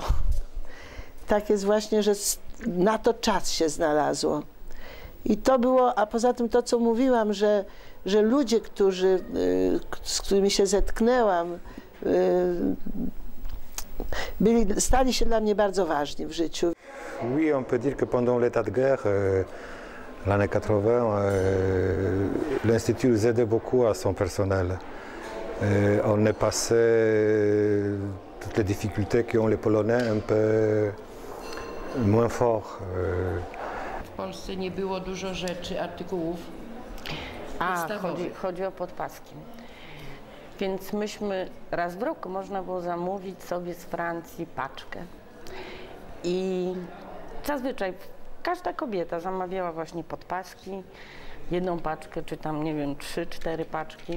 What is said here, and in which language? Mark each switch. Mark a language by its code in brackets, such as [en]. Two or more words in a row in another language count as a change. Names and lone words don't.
[pl] Tak jest właśnie, że na to czas się znalazło. I to było, a poza tym to, co mówiłam, że ludzie, z którymi się zetknęłam, stali się dla mnie bardzo ważni w życiu. [fr] Oui, on peut dire que pendant l'état de guerre, l'année 80, l'Institut aidait beaucoup à son personnel. On est passé toutes les difficultés qu'ont les Polonais un peu moins fort. [pl] W Polsce nie było dużo rzeczy, artykułów podstawowych. Chodzi o podpaski. Więc myśmy raz w roku można było zamówić sobie z Francji paczkę. I zazwyczaj każda kobieta zamawiała właśnie podpaski, jedną paczkę, czy tam, nie wiem, 3-4 paczki.